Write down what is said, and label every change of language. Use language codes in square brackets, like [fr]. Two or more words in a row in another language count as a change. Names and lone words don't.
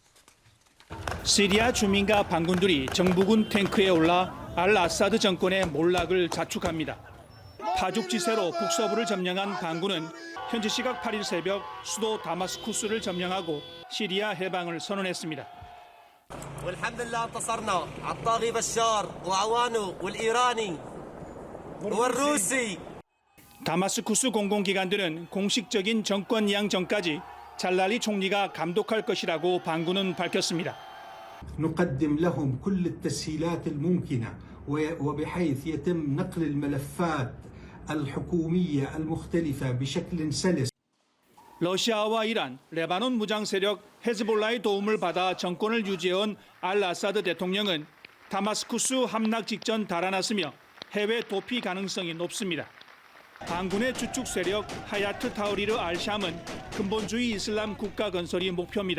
[ko] 시리아 주민과 반군들이 정부군 탱크에 올라 알 아사드 정권의 몰락을 자축합니다. 파죽지세로 북서부를 점령한 반군은 현지 시각 8일 새벽 수도 다마스쿠스를 점령하고 시리아 해방을 선언했습니다. [ar] والحمد لله انتصرنا على الطاغي بشار وعوانه والإيراني والروسي. [ko] 다마스쿠스 공공기관들은 공식적인 정권 이양 전까지 잘랄리 총리가 감독할 것이라고 반군은 밝혔습니다. [ar] نقدم لهم كل التسهيلات الممكنة وبحيث يتم نقل الملفات الحكومية المختلفة بشكل سلس. [ko] 러시아와 이란, 레바논 무장 세력 헤즈볼라의 도움을 받아 정권을 유지해온 알 아사드 대통령은 다마스쿠스 함락 직전 달아났으며 해외 도피 가능성이 높습니다. 반군의 주축 세력 하야트 타우리르 알샴은 근본주의 이슬람 국가 건설이 목표입니다.